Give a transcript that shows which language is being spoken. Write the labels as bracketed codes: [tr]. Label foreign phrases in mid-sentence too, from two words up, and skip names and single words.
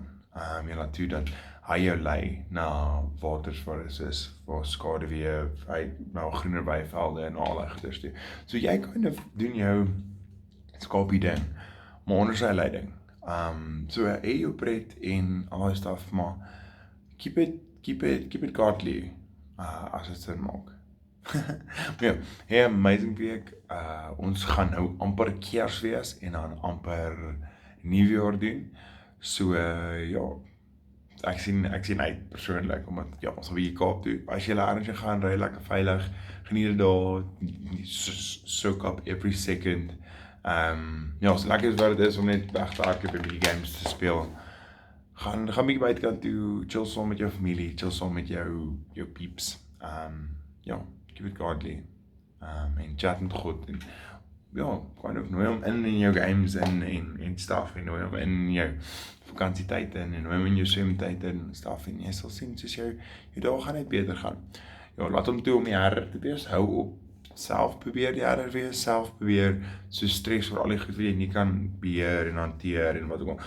[af] Jy laat toe dat hy jou lei na waters waar is waar skaduwee, na groener weivelde en al die goeders toe. So jy [en] kind of [af] doen jou skapie ding, maar onder sy leiding. So hê jou pret en al die stuff, maar [en] keep it godly, [af] as dit sin maak. Ja, hey, [en] amazing week. [af] Ons gaan nou amper Kersfees en dan amper Nuwejaar doen. So ja, ek sien uit persoonlik, omdat ja, ons gaan weer Kaap toe. As jy ergens gaan, ry lekker veilig, geniet dit daar, [en] soak up every second. [af] Ja, so lekker is wat dit is om net weg te hardloop en bietjie games te speel. Gaan bietjie buitekant toe, chill saam met jou familie, chill saam met jou peeps. Ja, [en] keep it godly. [af] En chat met God en ja, [en] kind of [af] nooi hom in jou games en stuff, en nooi hom in jou vakansietyd en nooi hom in jou swemtyd en stuff, en jy sal sien soos jou dae gaan net beter gaan. Ja, laat hom toe om die herder te wees, hou op, self probeer die herder wees, self probeer so stres vir al die goed wat jy nie kan beheer en hanteer en wat ook al.